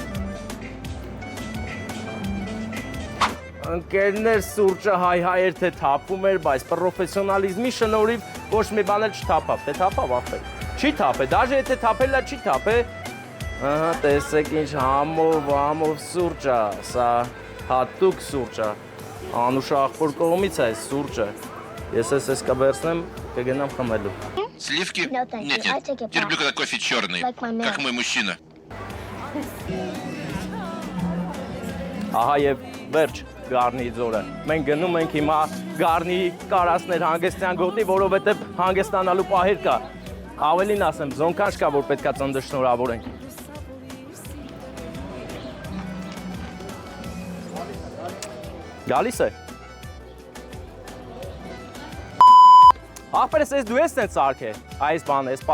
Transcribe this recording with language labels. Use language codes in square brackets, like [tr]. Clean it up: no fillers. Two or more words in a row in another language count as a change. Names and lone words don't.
[hy] Ընկերներ սուրճը հայ-հայ էր թե թափում էր, բայց պրոֆեսիոնալիզմի շնորհիվ ոչ մի բան էլ չթափավ, թե թափավ ախպեր։ Չի թափե, դաժե եթե թափելա չի թափե։ Ահա, տեսեք ինչ համով սուրճ է, սա հատուկ սուրճ է։ Անուշ ախպոր կողմից է այս սուրճը։ Ես ես կբերցնեմ, կգնամ խմելու։ [ru] Сливки? Нет, нет. Я люблю, когда кофе черный, как мой мужчина. [hy] Ահա եւ վերջ Գառնի ձորը։ Մենք գնում ենք հիմա Գառնի կարասներ հանգստյան գոտի, որովհետեւ հանգստանալու պահեր կա։ Ավելին ասեմ, զոնքանչ կա, որ պետքա ծննդը շնորհավորենք։ Գալիս է։ Ախպերս ես դու ես տենց սարք է, այս բանը, այս